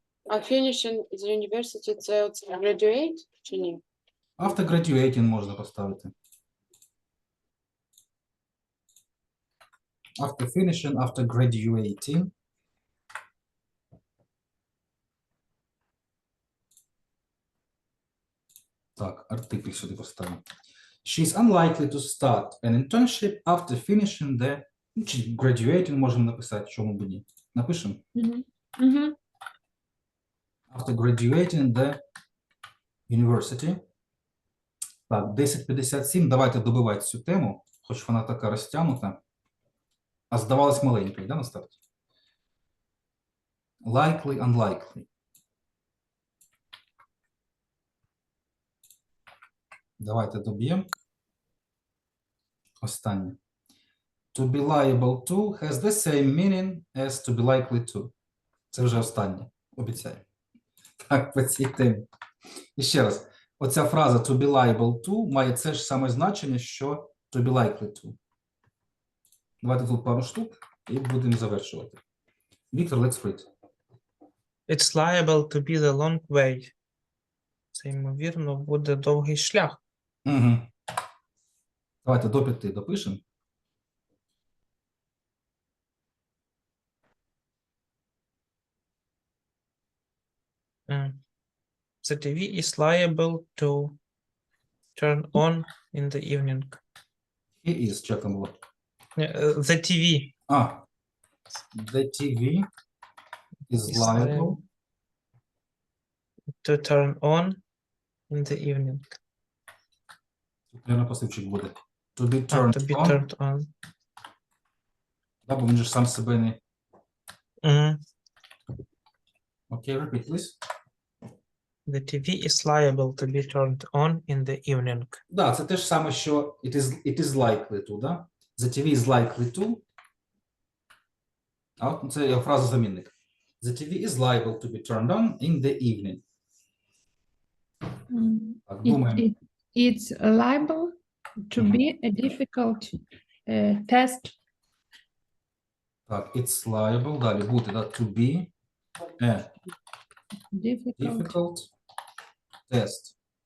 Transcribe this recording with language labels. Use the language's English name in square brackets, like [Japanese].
[Ukrainian] А [English] finishing the university [Ukrainian] це оце graduate чи ні? [English] After graduating [Ukrainian] можна поставити. [English] After finishing, after graduating. [Ukrainian] Так, артикль сюди поставимо. [English] She is unlikely to start an internship after finishing the... [Ukrainian] Чи [English] graduating [Ukrainian] можемо написати, чому б ні. Напишемо. [English] After graduating the university. [Ukrainian] Так, 10:57. Давайте добивати цю тему, хоч вона така розтягнута. А здавалась маленькою, да, на старті? [English] Likely, unlikely. [Ukrainian] Давайте доб'ємо. Останнє. [English] To be liable to has the same meaning as to be likely to. [Ukrainian] Це вже останнє. Обіцяю. Так, по цій темі. І ще раз. Оця фраза [English] to be liable to має це ж саме значення, що to be likely to. [Ukrainian] Давайте тут пару штук і будемо завершувати. Віктор, [English] let's read. It's liable to be the long way. [Ukrainian] Це, ймовірно, буде довгий шлях. Угу. Давайте до 5 допишемо. [English] The TV is liable to turn on in the evening. He is, [Ukrainian] що там було? [English] The TV. The TV is liable to turn on in the evening. [Ukrainian] Тут посивчик буде. To be [English] To turned be on. turned on. [Ukrainian] Да, бо він же сам себе не... Мгм. [English] Окей, repeat, please. The TV is liable to be turned on in the evening. [Ukrainian] Да, це те ж саме, що [English] it is likely to, [Ukrainian] да? [English] The TV is likely to. [Ukrainian] А от це фраза замінник. [English] The TV is liable to be turned on in the evening. [Ukrainian] Так, думаємо. [English] It's liable to be a difficult test. [Ukrainian] Так, [English] it's liable, [Ukrainian] далі бути, да, [English] to be a difficult test.